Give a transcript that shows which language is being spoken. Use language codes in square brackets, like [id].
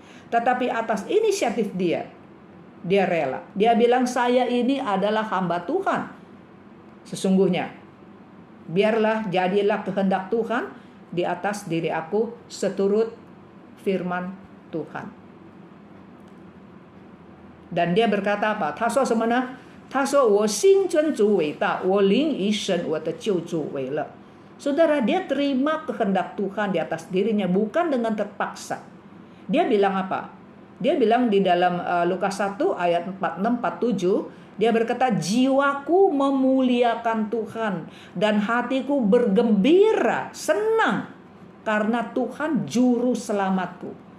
[id] Tetapi atas inisiatif dia rela. Dia bilang, saya ini adalah hamba Tuhan. Sesungguhnya, biarlah jadilah kehendak Tuhan di atas diri aku seturut firman Tuhan. Dan dia berkata apa? [zh] 他说什么呢？他说我心尊主伟大，我灵以神我的救主为乐。 [id] Saudara, dia terima kehendak Tuhan di atas dirinya, bukan dengan terpaksa. Dia bilang apa? Dia bilang di dalam Lukas 1 ayat 46-47, dia berkata, jiwaku memuliakan Tuhan dan hatiku bergembira, senang karena Tuhan juru selamatku.